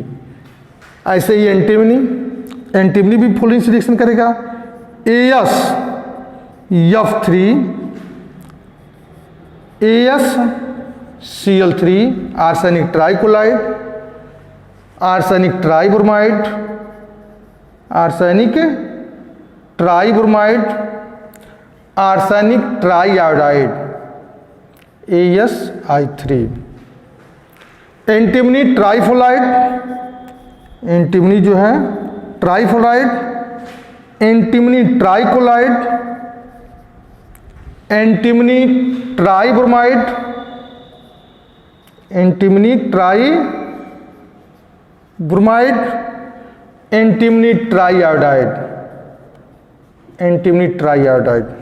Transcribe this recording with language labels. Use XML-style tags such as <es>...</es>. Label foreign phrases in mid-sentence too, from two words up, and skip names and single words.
<hi>ऐसे ही एंटीमनी भी फ्लोरीन से रिएक्शन करेगा AsF3 AsCl3।</hi> <en>arsenic trichloride, arsenic tribromide, arsenic tribromide, arsenic triiodide AsI3. antimony trifluoride, antimony</en> <hi>जो है</hi> <en>trifluoride, antimony trichloride, antimony tribromide, antimony tribromide, antimony triiodide, antimony triiodide.</en>